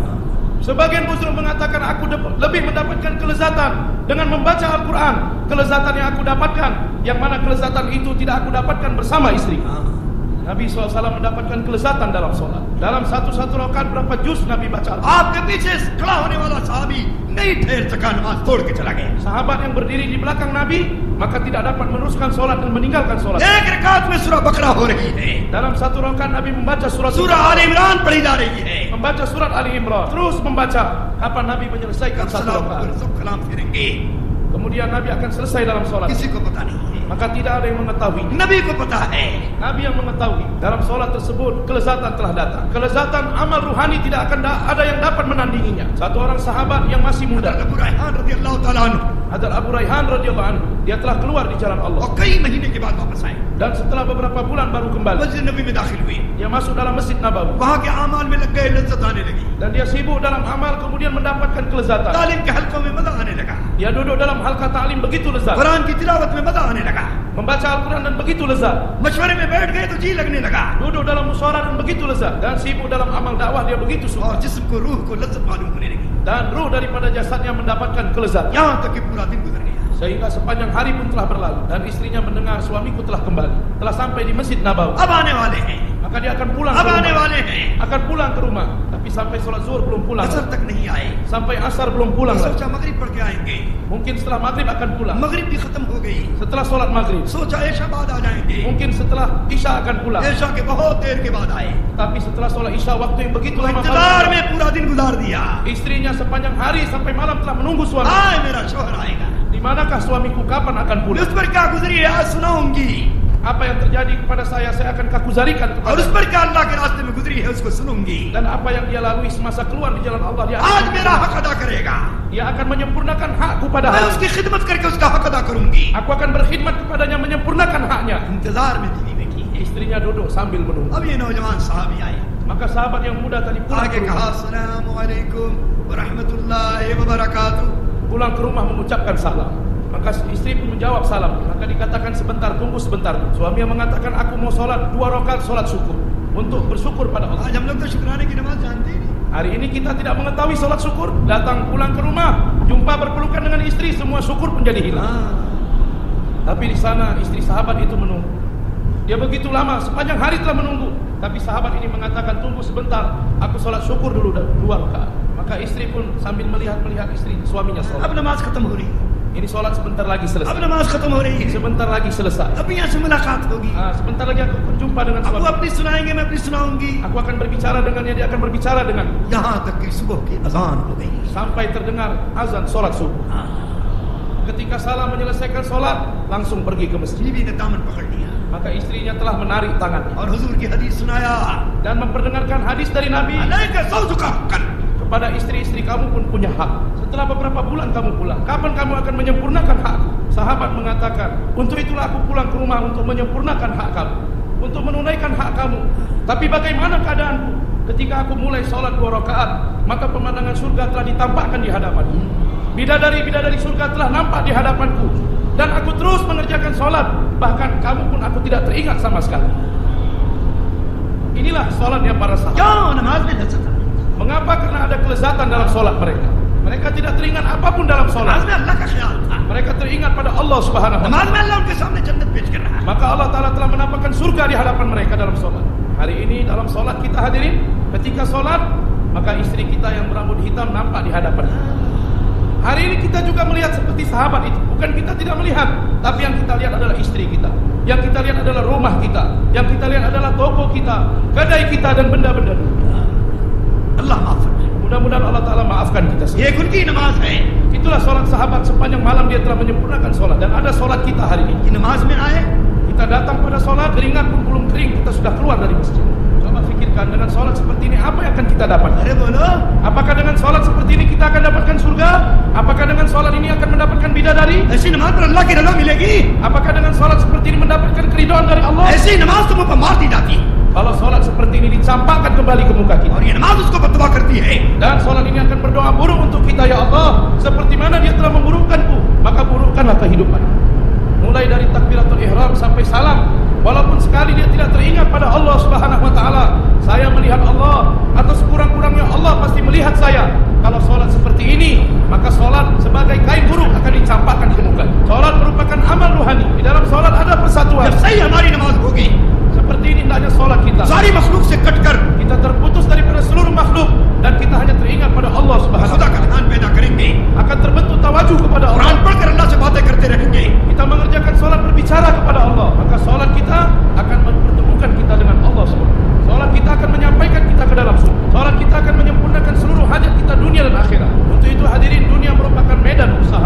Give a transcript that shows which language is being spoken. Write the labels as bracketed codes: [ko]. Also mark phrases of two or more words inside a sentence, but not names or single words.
[id] Sebagian busruk mengatakan aku lebih mendapatkan kelezatan dengan membaca Al-Quran, kelezatan yang aku dapatkan, yang mana kelezatan itu tidak aku dapatkan bersama istri. Nabi SAW mendapatkan kelezatan dalam solat. Dalam satu rakaat berapa juz Nabi baca Al-Quran? [hi] आपके पीछे खड़ा होने वाला साहबी नहीं ठहर सका, नमाज तोड़ के चला गया. [id] Sahabat yang berdiri di belakang Nabi, maka tidak dapat meneruskan solat dan meninggalkan solat. [hi] एक रकात में सूरह बकरा हो रही है, [id] Dalam satu rakaat Nabi membaca surat [hi] सूरह आल इमरान पढ़ी जा रही है. [id] membaca surat Ali Imran, terus membaca. Kapan Nabi menyelesaikan satu [hi] सलाम [id] rakaat? [hi] पर सब कलाम फिरेंगे, [id] Kemudian Nabi akan selesai dalam solat. [hi] किसी को पता नहीं है, [id] Maka tidak ada yang mengetahui. [hi] नबी को पता है. [id] Nabi yang mengetahui. Dalam solat tersebut kelezatan telah datang. Kelezatan amal ruhani tidak akan ada yang dapat menandinginya. Satu orang sahabat yang masih muda, [hi] अबू रैहान [ar] رضي الله تعالى عنه [id] Hadrat Abu Rayhan [ar] رضي الله عنه, [id] dia telah keluar di jalan Allah. [hi] और कई महीने के बाद वापस आए, [id] Dan setelah beberapa bulan baru kembali. [hi] मस्जिद नबी में दाखिल हुए, [id] Dia masuk dalam Masjid Nabawi. [hi] वहाँ के अमाल में लग गए, लज्जत आने लगी, [id] Dan dia sibuk dalam amal, kemudian mendapatkan kelezatan. [hi] तालीम के हलकों में मजा आने लगा, [id] Dia duduk dalam halqa ta'lim begitu lezat. [hi] कुरान की तिलावत में मजा आने लगा, [id] Membaca Al-Quran dan begitu lezat. [hi] मशवरे में बैठ गए तो जी लगने लगा, [id] Duduk dalam musyawarah dan begitu lezat. Dan sibuk dalam amal dakwah dia begitu [hi] और [id] suka. [hi] जिस्म को, रूह को लज्जत मालूम होने लगी, [id] Dan ruh daripada jasadnya mendapatkan kelezatan. [hi] यहाँ तक कि पूरा दिन गुजर गया। [id] Sehingga sepanjang hari pun telah berlalu. Dan istrinya mendengar suamiku telah kembali, telah sampai di Masjid Nabawi. [hi] अब आने वाले हैं, [id] Maka dia akan pulang [hi] अब [id] ke [hi] आने [id] rumah. [hi] वाले हैं, [id] Akan pulang ke rumah. Tapi sampai sholat zuhur belum pulang. [hi] असर तक नहीं आए, [id] Sampai asar belum pulang lagi. [hi] सोचा मगरिब पढ़ के आएंगे, [id] Mungkin setelah maghrib akan pulang. [hi] मगरिब भी खत्म हो गई, [id] Setelah sholat maghrib. [hi] सोचा ऐशा बाद आ जाएंगे, [id] Mungkin setelah isya akan pulang. [hi] ऐशा के बहुत देर के बाद आए, [id] Tapi setelah sholat isya waktu yang begitu [hi] तो [id] lama [hi] इंतजार [id] malam, [hi] में पूरा दिन गुजार दिया, [id] istrinya sepanjang hari sampai malam telah menunggu suami. [hi] आए मेरा शोहर आएगा, [id] Di manakah suamiku, kapan akan pulang? [hi] उस पर क्या गुजरी है आज सुनाऊंगी, [id] Apa yang terjadi kepada saya akan kakuzarikan [hi] और उस [id] kepada. [hi] पर क्या अल्लाह के रास्ते में गुजरी है उसको सुनूंगी, [id] Dan apa yang dia lalui semasa keluar di jalan Allah, [hi] आज मेरा हक अदा करेगा, [id] dia akan menyempurnakan hakku pada [hi] मैं [id] hari. [hi] उसकी खिदमत करके उसका हक अदा करूंगी। [id] Aku akan berkhidmat kepadanya, menyempurnakan haknya. [hi] इंतजार में बीवी बैठी है, [id] Istrinya duduk sambil menunggu. [hi] अब ये नौजवान साहबी आया, [id] Maka sahabat yang muda tadi pulang [hi] आगे [id] ke [hi] कहा [id] rumah. [ar] السلام عليكم ورحمة الله وبركاته, [id] Pulang ke rumah mengucapkan salam. Maka istri pun menjawab salam. Maka dikatakan sebentar, tunggu sebentar. Suami yang mengatakan aku mau sholat 2 rakaat sholat syukur untuk bersyukur pada Allah. [hi] आज हम लोग तो शुक्राने की नमाज जानते ही नहीं, [id] Hari ini kita tidak mengetahui sholat syukur. Datang pulang ke rumah, jumpa berpelukan dengan istri, semua syukur pun jadi hilang. Tapi di sana istri sahabat itu menunggu. Dia begitu lama, sepanjang hari telah menunggu. Tapi sahabat ini mengatakan tunggu sebentar, aku sholat syukur dulu 2 rakaat. Maka istri pun sambil melihat istri suaminya [hi] अब [id] sholat. [hi] नमाज खत्म हो रही है, [id] Ini sholat sebentar lagi [hi] अब [id] selesai. [hi] नमाज खत्म हो रही है, [id] Sebentar lagi selesai. [hi] अब यहाँ से मुलाकात होगी, [id] Sebentar lagi aku berjumpa dengan [hi] अब वो [id] suami. [hi] अपनी सुनाएंगे मैं अपनी सुनाऊंगी, [id] Aku akan berbicara dengannya, dia akan berbicara dengan. [hi] यहाँ तक कि सुबह की अजान हो गई। [id] Sampai terdengar azan sholat subuh. Ketika salam menyelesaikan sholat, langsung pergi ke masjid. [hi] बीवी ने दामन पकड़ लिया [id] Maka istrinya telah menarik tangannya [hi] और हुजूर की हदीस सुनाया, [id] dan memperdengarkan hadis dari Nabi. [ar] عليك زوجك حقا, [id] Kepada istri-istri kamu pun punya hak. Setelah beberapa bulan kamu pulang, kapan kamu akan menyempurnakan hakku? Sahabat mengatakan, untuk itulah aku pulang ke rumah untuk menyempurnakan hak kamu, untuk menunaikan hak kamu. Tapi bagaimana keadaanku? Ketika aku mulai sholat 2 rakaat, maka pemandangan surga telah ditampakkan di hadapanku. Bidadari-bidadari surga telah nampak di hadapanku. Dan aku terus mengerjakan sholat, bahkan kamu pun aku tidak teringat sama sekali. Inilah sholatnya para sahabat. [hi] क्यों नमाज में लज्जत है, [id] Mengapa? Karena ada kelezatan dalam sholat mereka. Mereka tidak teringat apapun dalam [hi] नमाज [id] sholat. [hi] में अल्लाह का ख्याल था, [id] Mereka teringat pada Allah [ar] سبحانه و [hi] नमाज [id] Ta'ala. [hi] में अल्लाह उनके सामने जन्नत पेश कर रहा है। [id] Maka Allah Ta'ala telah menampakkan surga di hadapan mereka dalam sholat. Hari ini dalam sholat kita hadirin, ketika sholat, maka istri kita yang berambut hitam nampak di hadapan kita. Hari ini kita juga melihat seperti sahabat itu. Bukan kita tidak melihat, tapi yang kita lihat adalah istri kita. Yang kita lihat adalah rumah kita. Yang kita lihat adalah toko kita, kedai kita, dan benda-benda. [hi] अल्लाह माफ फरमाए। [id] Mudah-mudahan Allah Ta'ala maafkan kita semua. [hi] ये उनकी नमाज है, [id] Itulah sholat sahabat, sepanjang malam dia telah menyempurnakan sholat. Dan ada sholat kita hari ini. [hi] कि नमाज में आए, [id] Kita datang pada sholat, keringat pun belum kering, kita sudah keluar dari masjid. Coba fikirkan, dengan sholat seperti ini apa yang akan kita dapatkan? [hi] अरे बोलो, [id] Apakah dengan sholat seperti ini kita akan dapatkan surga? Apakah dengan sholat ini akan mendapatkan bidadari? [hi] ऐसी नमाज पर अल्लाह की रज़ा मिलेगी, [id] Apakah dengan sholat seperti ini mendapatkan keridhaan dari Allah? [hi] ऐसी नमाज तुम पर मार दी जाती है [id] Kalau sholat seperti ini dicampakkan kembali ke muka kita. [hi] और ये नमाज उसको बददुआ करती है। [id] Dan sholat ini akan berdoa buruk untuk kita, ya Allah, seperti mana dia telah memburukkanku, maka burukkanlah kehidupan. Mulai dari takbiratul ihram sampai salam, walaupun sekali dia tidak teringat pada Allah [ar] سبحانه وتعالى. [id] Saya melihat Allah, atau sekurang-kurangnya Allah pasti melihat saya. Kalau sholat seperti ini, maka sholat sebagai kain buruk akan dicampakkan ke muka. Sholat merupakan amal ruhani. Di dalam sholat ada persatuan. [hi] जब सही हमारी नमाज होगी, [id] Seperti ini hendaknya sholat kita. [hi] सारी मखलूक से कटकर [id] Kita terputus daripada seluruh makhluk, dan kita hanya teringat pada Allah [ar] سبحانه و [hi] खुदा [id] Ta'ala. [hi] का ध्यान पैदा करेंगे, [id] Akan terbentuk tawajuh kepada Allah. [hi] कुरान पढ़कर अल्लाह से बातें करते रहेंगे, [id] Kita mengerjakan sholat berbicara kepada Allah, maka sholat kita akan mempertemukan kita dengan Allah SWT. Sholat kita akan menyampaikan kita ke dalam surga. Sholat kita akan menyempurnakan seluruh hajat kita dunia dan akhirat. Untuk itu hadirin, dunia merupakan medan usaha.